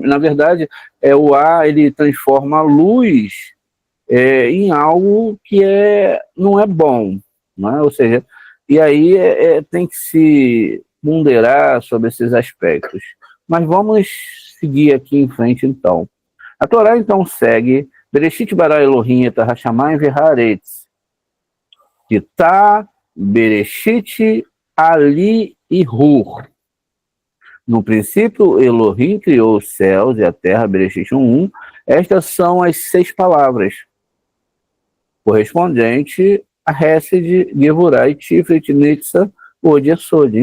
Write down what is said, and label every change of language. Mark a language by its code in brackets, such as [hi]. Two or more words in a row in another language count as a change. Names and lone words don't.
[pt] Na verdade, o ar ele transforma a luz em algo que não é bom, né? Ou seja, e aí tem que se ponderar sobre esses aspectos. Mas vamos seguir aqui em frente, então. [he] A Torá, então, segue בראשית ברא אלהים את השמים והארץ, [pt] que tá Bereshit ali e Hur. No princípio, Elohim criou os céus e a terra, Bereshit 1:1. Estas são as 6 palavras, correspondente a Hesed, Gevurah, Tiferet, Nitzah, Od e Sod.